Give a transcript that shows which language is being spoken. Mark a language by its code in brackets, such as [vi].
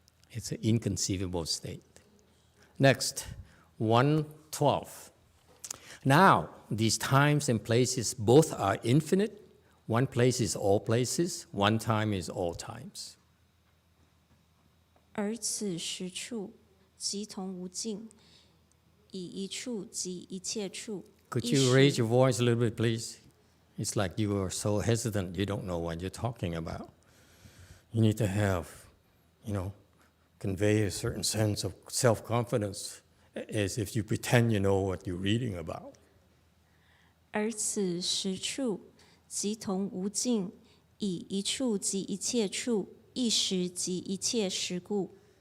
[en] It's an inconceivable state. Next, 112. Now, these times and places both are infinite. One place is all places, one time is all times. [zh] 而此时处，即同无尽，以一处即一切处。 [en] Could you raise your voice a little bit, please? It's like you are so hesitant, you don't know what you're talking about. You need to have, convey a certain sense of self-confidence as if you pretend you know what you're reading about. [zh] 而此时处，即同无尽，以一处即一切处，一时即一切时故。